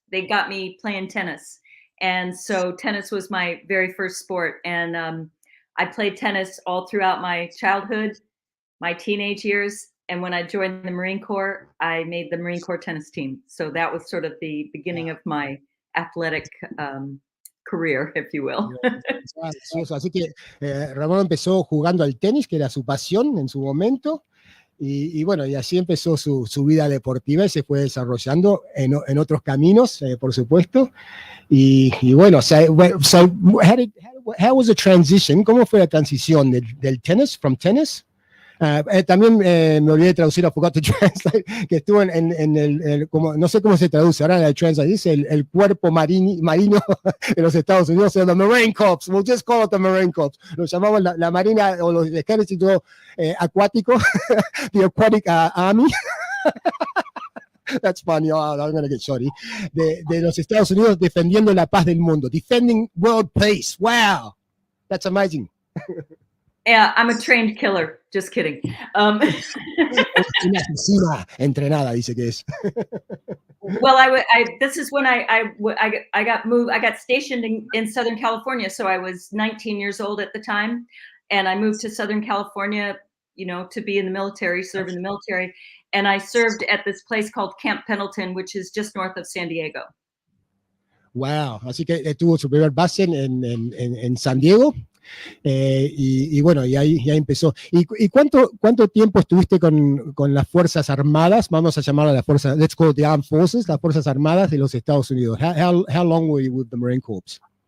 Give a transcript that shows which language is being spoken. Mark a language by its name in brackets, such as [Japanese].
[English] They got me playing tennis, and so tennis was my very first sport. And I played tennis all throughout my childhood, my teenage years, and when I joined the Marine Corps, I made the Marine Corps tennis team. So that was sort of the beginning of my athletic career, if you will. [Spanish] Así que Ramón empezó jugando al tenis, que era su pasión en su momento, y bueno, y así empezó su vida deportiva y se fue desarrollando en otros caminos, por supuesto. Y bueno, [English] how was the transition? [Spanish] ¿Cómo fue la transición del tenis, [English] from tennis? [Spanish] También me olvidé de traducir, [English] I forgot to translate, [Spanish] que estuvo en el como, no sé cómo se traduce, ahora el translate dice el cuerpo marino de los Estados Unidos, [English] the Marine Corps, we'll just call it the Marine Corps, [Spanish] lo llamamos la marina o los ejércitos acuáticos, [English] the Aquatic Army. That's funny, I'm going to get sorry. [Spanish] De los Estados Unidos defendiendo la paz del mundo, [English] defending world peace, wow, that's amazing. Yeah, I'm a trained killer. Just kidding. [Spanish] Una asesina entrenada, dice que es. [English] Well, this is when I got moved. I got stationed in Southern California, so I was 19 years old at the time, and I moved to Southern California, to be in the military, serve in the military, and I served at this place called Camp Pendleton, which is just north of San Diego. [Spanish] Wow, así que tuvo su primer base en San Diego. Y bueno, y ahí empezó. ¿Y cuánto tiempo estuviste con las Fuerzas Armadas? Vamos a llamar a las Fuerzas, [English] let's call it the Armed Forces, [Spanish] las Fuerzas Armadas de los Estados Unidos. [English] How long were you with the Marine Corps?